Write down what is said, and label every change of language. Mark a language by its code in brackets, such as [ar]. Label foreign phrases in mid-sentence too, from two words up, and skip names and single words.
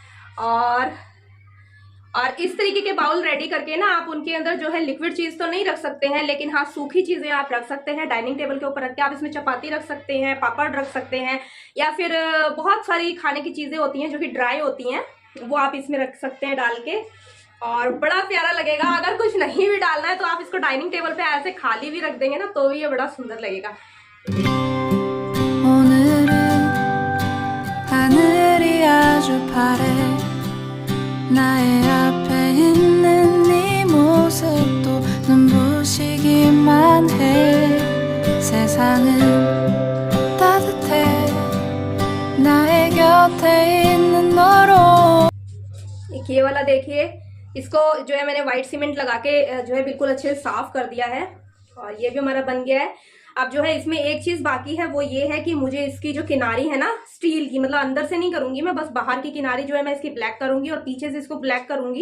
[hi] और इस तरीके के बाउल रेडी करके ना आप उनके अंदर जो है लिक्विड चीज तो नहीं रख सकते हैं, लेकिन हाँ सूखी चीजें आप रख सकते हैं [en] dining table [hi] के ऊपर रख के। आप इसमें चपाती रख सकते हैं, पापड़ रख सकते हैं, या फिर बहुत सारी खाने की चीजें होती हैं जो कि ड्राई होती हैं, वो आप इसमें रख सकते हैं डाल के, और बड़ा प्यारा लगेगा। अगर कुछ नहीं भी डालना है तो आप इसको [en] dining table [hi] पे ऐसे खाली भी रख देंगे ना, तो भी ये बड़ा सुंदर लगेगा। [ko] 나의 앞에 있는 네 모습도 눈부시기만 해. 세상은 따뜻해 나의 곁에 있는 너로। [hi] एक ये वाला देखिए, इसको जो है मैंने [en] white cement [hi] लगा के जो है बिल्कुल अच्छे से साफ कर दिया है। और ये भी हमारा बन गया है। अब जो है इसमें एक चीज बाकी है, वो ये है कि मुझे इसकी जो किनारी है ना स्टील की, मतलब अंदर से नहीं करूंगी मैं, बस बाहर की किनारी जो है मैं इसकी ब्लैक करूंगी और पीछे से इसको ब्लैक करूंगी।